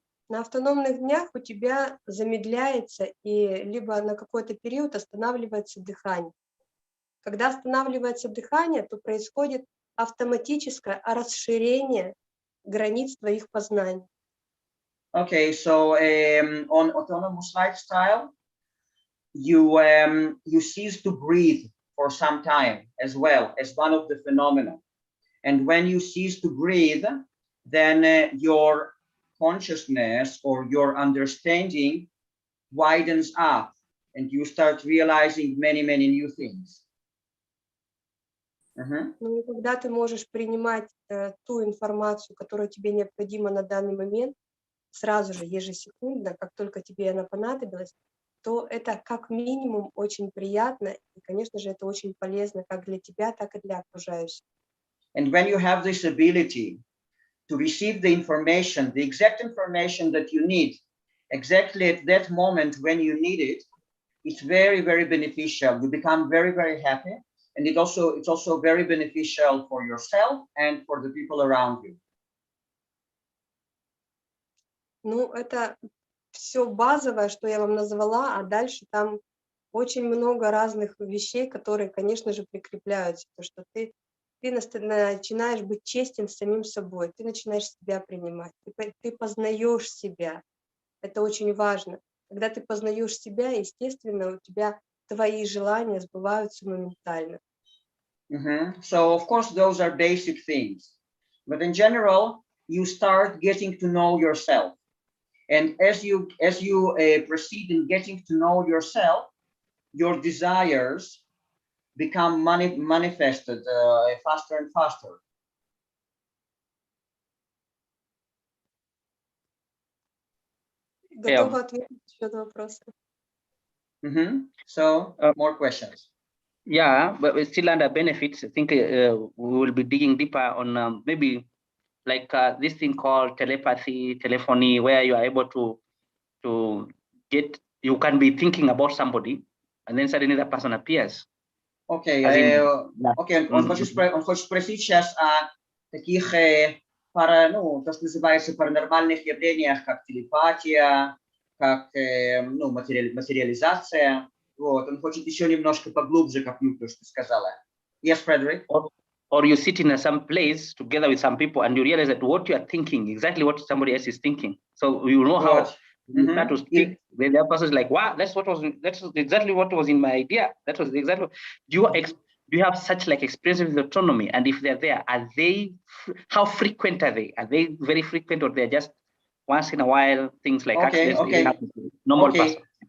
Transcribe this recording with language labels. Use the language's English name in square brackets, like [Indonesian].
[Russian] На автономных днях у тебя замедляется и либо на какой-то период останавливается дыхание. Когда останавливается дыхание, то происходит автоматическое расширение границ твоих познаний. [English] Okay, so on autonomous lifestyle, you cease to breathe for some time as well as one of the phenomena. And when you cease to breathe, then your consciousness or your understanding widens up and you start realizing many new things. [Russian] Ну, когда ты можешь принимать ту информацию, которая тебе необходима на данный момент, сразу же, ежесекундно, как только тебе она понадобилась, то это как минимум очень приятно, и, конечно же, это очень полезно как для тебя, так и для окружающих. [English] And when you have this ability to receive the information, the exact information that you need, exactly at that moment when you need it, it's very beneficial. You become very happy, and it's also very beneficial for yourself and for the people around you. [Russian] Ну, это все базовое, что я вам назвала, а дальше там очень много разных вещей, которые, конечно же, прикрепляются. То, что ты начинаешь быть честен с самим собой, ты начинаешь себя принимать, ты познаешь себя. Это очень важно. Когда ты познаешь себя, естественно, у тебя твои желания сбываются моментально. [English] So, of course, those are basic things. But in general, you start getting to know yourself. And as you proceed in getting to know yourself, your desires become manifested faster and faster. [Russian] Готова ответить еще на вопросы. [English] So, more questions. Yeah, but we're still under benefits. I think we will be digging deeper on maybe like this thing called telepathy, telephony, where you are able to get, you can be thinking about somebody, and then suddenly that person appears. [Russian] Окей, он хочет спросить сейчас о таких, то, что называется паранормальных явлениях, как телепатия, как материализация. Вот, он хочет еще немножко поглубже копнуть то, что сказала. [English] Yes, Fredrick? Or you sit in some place together with some people and you realize that what you are thinking, exactly what somebody else is thinking. So you know how you start to speak, the other person is like, wow, that's exactly what was in my idea. That was exactly. Do you have such like experience with autonomy? And if they're there, are they, how frequent are they? Are they very frequent, or they're just once in a while, things like accidents happen to normal person?